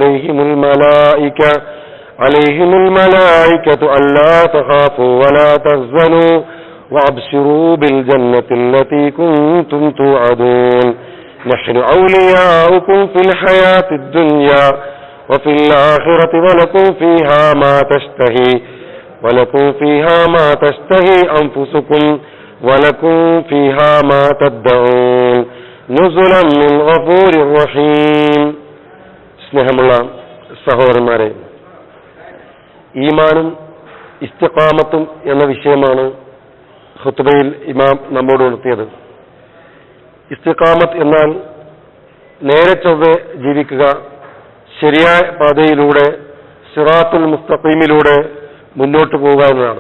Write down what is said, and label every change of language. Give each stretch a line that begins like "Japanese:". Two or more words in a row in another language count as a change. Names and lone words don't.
Arabic: عليهم الملائكة ألا تخافوا ولا تحزنوا وأبشروا بالجنة التي كنتم توعدون نحن أولياؤكم في الحياة الدنيا وفي الآخرة ولكم فيها ما تشتهي أنفسكم ولكم فيها ما تدعون نزلا من غفور رحيم.
Malayalam: സ്നേഹമുള്ള സഹോദരന്മാരെ, ഈമാനും ഇസ്തിഖാമത്തും എന്ന വിഷയമാണ് ഖുത്ബയിൽ ഇമാം നമ്മോട് ഉണർത്തിയത്. ഇസ്തിഖാമത്ത് എന്നാൽ നേരെ ചൊവ്വെ ജീവിക്കുക, ശരിയായ പാതയിലൂടെ സിറാത്തുൽ മുസ്തഖീമിലൂടെ മുന്നോട്ട് പോവുക എന്നതാണ്.